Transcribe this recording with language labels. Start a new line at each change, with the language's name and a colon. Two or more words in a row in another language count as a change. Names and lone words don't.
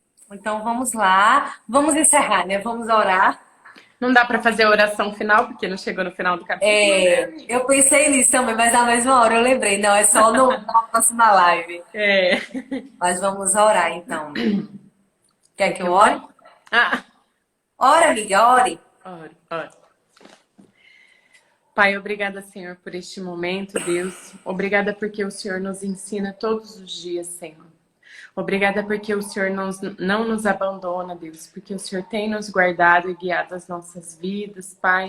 Portuguese: Então vamos lá, vamos encerrar, né? Vamos orar. Não dá para fazer a oração final, porque não chegou no final do capítulo, né, amiga? Eu pensei nisso também, mas na mesma hora eu lembrei, não, é só na próxima live. É. Mas vamos orar então. Quer Quer que que eu eu ore? ore? Ah, Ora, amiga, ore. ore, ore. Pai, obrigada, Senhor, por este momento, Deus. Obrigada porque o Senhor nos ensina todos os dias, Senhor. Obrigada porque o Senhor não nos abandona, Deus, porque o Senhor tem nos guardado e guiado as nossas vidas, Pai.